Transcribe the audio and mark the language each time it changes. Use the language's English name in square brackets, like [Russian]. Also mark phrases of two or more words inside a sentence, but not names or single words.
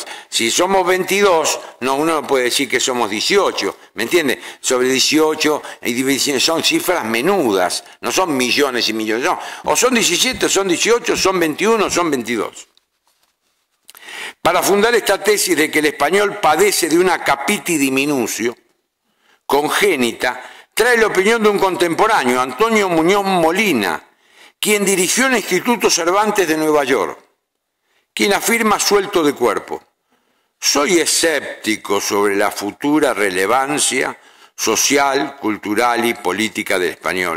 [Spanish] Si somos 22, no, uno no puede decir que somos 18, ¿me entiende? Sobre 18 son cifras menudas, no son millones y millones, no. O son 17, son 18, son 21, son 22. Para fundar esta tesis de que el español padece de una [Latin] capiti diminucio [Spanish] congénita, trae la opinión de un contemporáneo, Antonio Muñoz Molina, quien dirigió el Instituto Cervantes de Nueva York, quien afirma suelto de cuerpo: soy escéptico sobre la futura relevancia social, cultural y política del español.